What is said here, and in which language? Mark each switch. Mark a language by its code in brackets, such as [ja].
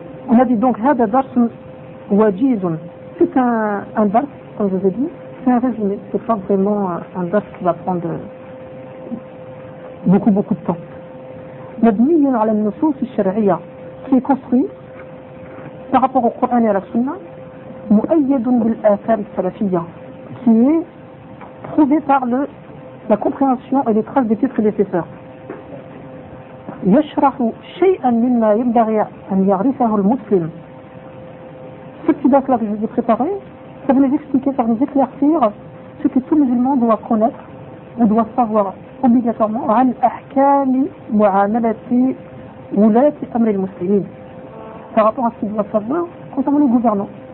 [fr] On a dit donc, [ar] هذا درس وجيز. [fr] C'est un درس, comme je vous ai dit, c'est un résumé, c'est pas vraiment un درس qui va prendre beaucoup beaucoup de temps. [ar] مَبْنِيٌ عَلَى النُّصُوصِ الشَّرْعِيَةِ, [fr] qui est construit par rapport au Coran et à la Sunna. [ar] مؤيد بالآثار السلفية, [fr] qui est prouvé par la compréhension et les traces des titres des prédécesseurs. [ar] يشرح شيئا مما ينبغي أن يعرفه المسلم. [fr] Ce petit dossier-là que je vous ai préparé, ça va nous expliquer, ça va nous éclaircir ce que tout musulman doit connaître ou doit savoir obligatoirement [ar] عن أحكام معاملة ولاة أمر المسلمين, [fr] par rapport à ce qu'il doit savoir concernant les gouvernants.